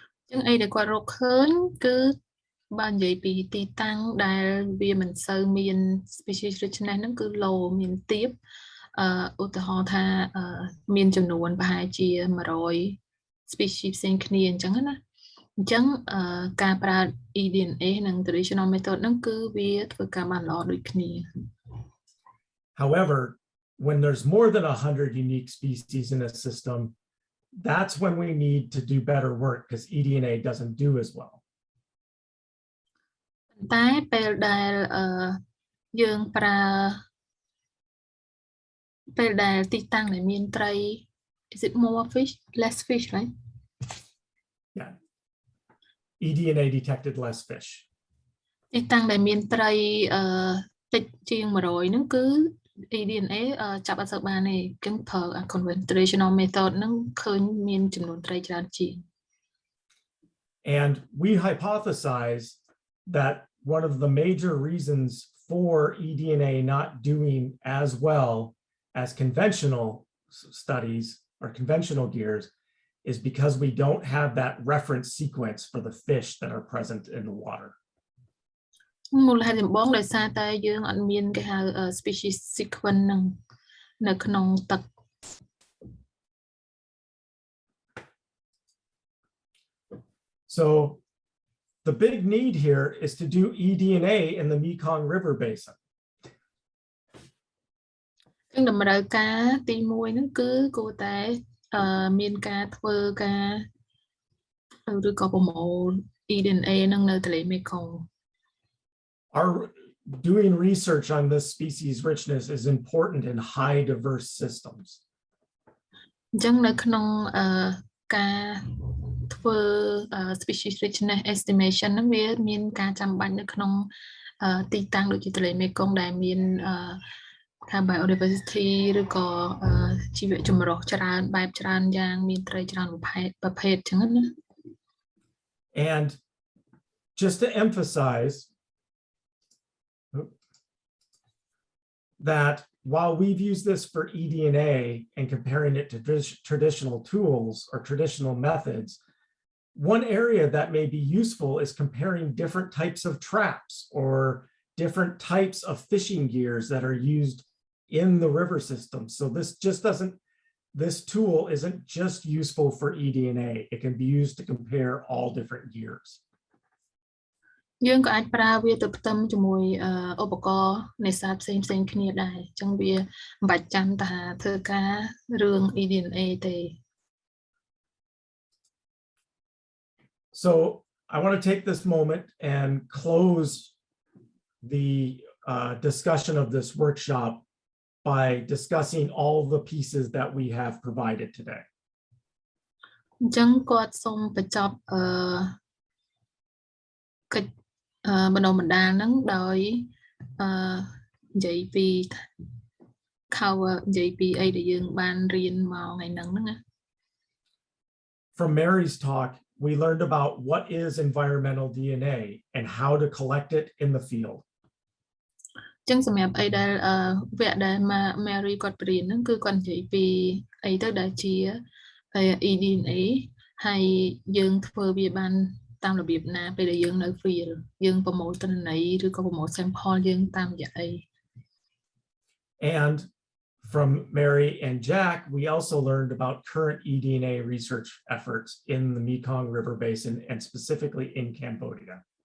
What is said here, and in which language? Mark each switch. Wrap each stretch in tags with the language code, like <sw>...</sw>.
<km>ចឹងអីដែលគាត់រកឃើញគឺបើនិយាយពីទីតាំងដែលវាមិនសូវមាន species richness ហ្នឹងគឺ low មានទាបឧទាហរណ៍ថាមានចំនួនប្រហែលជា100 species ផ្សេងគ្នាអញ្ចឹងណាអញ្ចឹងការប្រើ eDNA និង traditional method ហ្នឹងគឺវាធ្វើការបានល្អដូចគ្នា</km> <en>However, when there's more than 100 unique species in a system, that's when we need to do better work because eDNA doesn't do as well.</en> <km>តែពេលដែលយើងប្រើពេលដែលទីតាំងដែលមានត្រី</km> <en>is it more fish less fish right Yeah eDNA detected less fish</en> <km>ទីតាំងដែលមានត្រីតិចជាង100ហ្នឹងគឺ eDNA ចាប់អត់សូវបានទេចឹងប្រើ conventional method ហ្នឹងឃើញមានចំនួនត្រីច្រើនជាង</km> <en>And we hypothesize that one of the major reasons for eDNA not doing as well as conventional studies or conventional gears is because we don't have that reference sequence for the fish that are present in the water.</en> <km>មូលហេតុចម្បងដោយសារតែយើងអត់មានគេហៅ species sequence ហ្នឹងនៅក្នុងទឹក</km> <en>So the big need here is to do eDNA in the Mekong River Basin.</en> <km>ចឹងតម្រូវការទី1ហ្នឹងគឺគួរតែមានការធ្វើការឬក៏ប្រមូល eDNA ហ្នឹងនៅទន្លេមេគង្គ</km> <en>Our doing research on this species richness is important in high diverse systems.</en> <km>អញ្ចឹងនៅក្នុងការធ្វើ species richness estimation ហ្នឹងវាមានការចាំបាច់នៅក្នុងទីតាំងដូចជាទន្លេមេគង្គដែលមានថា biodiversity ឬក៏ជីវៈចម្រុះច្រើនបែបច្រើនយ៉ាងមានត្រីច្រើនប្រភេទចឹងណា</km> <en>And just to emphasize that while we've used this for eDNA and comparing it to traditional tools or traditional methods, one area that may be useful is comparing different types of traps or different types of fishing gears that are used in the river system. So this tool isn't just useful for eDNA. It can be used to compare all different gears.</en> <km>យើងក៏អាចប្រើវាទៅផ្ទឹមជាមួយឧបករណ៍នេសាទផ្សេងៗគ្នាដែរអញ្ចឹងវាមិនបាច់ចាំថាធ្វើការរឿង eDNA ទេ</km> <en>So I want to take this moment and close the discussion of this workshop by discussing all the pieces that we have provided today.</en> <km>អញ្ចឹងគាត់សូមបញ្ចប់កិច្ចបណ្ដុំបណ្ដាលហ្នឹងដោយនិយាយពី cover និយាយពីអីដែលយើងបានរៀនមកថ្ងៃហ្នឹងណា</km> <en>From Mary's talk, we learned about what is environmental DNA and how to collect it in the field.</en> <km>អញ្ចឹងសម្រាប់អីដែលវគ្គដែល Mary គាត់បរៀនហ្នឹងគឺគាត់និយាយពីអីទៅដែលជា eDNA ហើយយើងធ្វើវាបានតាមរបៀបណាពេលដែលយើងនៅ field យើងប្រមូលទិន្នន័យឬក៏ប្រមូល sample យើងតាមរយៈអី</km> <en>And from Mary and Jack, we also learned about current eDNA research efforts in the Mekong River Basin and specifically in Cambodia.</en>